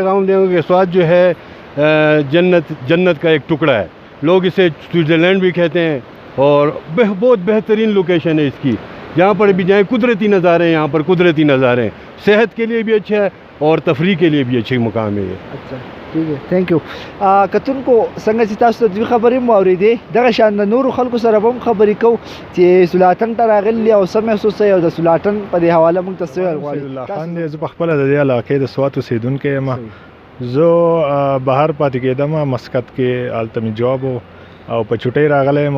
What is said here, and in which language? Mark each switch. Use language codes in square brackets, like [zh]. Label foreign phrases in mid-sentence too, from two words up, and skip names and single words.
[ur] پیغام دیں گے کہ سوات جو ہے جنت کا ایک ٹکڑا ہے. لوگ اسے سوئٹزرلینڈ بھی کہتے ہیں، اور بہت بہترین لوکیشن ہے اس کی. جہاں پر بھی جائیں قدرتی نظارے ہیں، یہاں پر قدرتی نظارے ہیں. صحت کے لیے بھی اچھا ہے اور تفریح کے لیے بھی اچھی مقام ہے یہ. اچھا ٹھیک ہے، [en] thank you. [ps] کتونکو څنګه چې تاسو ته دوی خبرې مو اورېدې، دغه شان د نورو خلکو سره به هم خبرې کوو چې سلاتنڑ ته راغلي او څه محسوس کوي او د سلاتنڑ په دې حواله موږ ته څه ویل غواړي. الله خان دی، زه په خپله د دې علاقې د سوات اوسېدونکی یم. زه بهر پاتې کېدم مسقط کې، هلته مې جواب او په چوټۍ راغلی یم.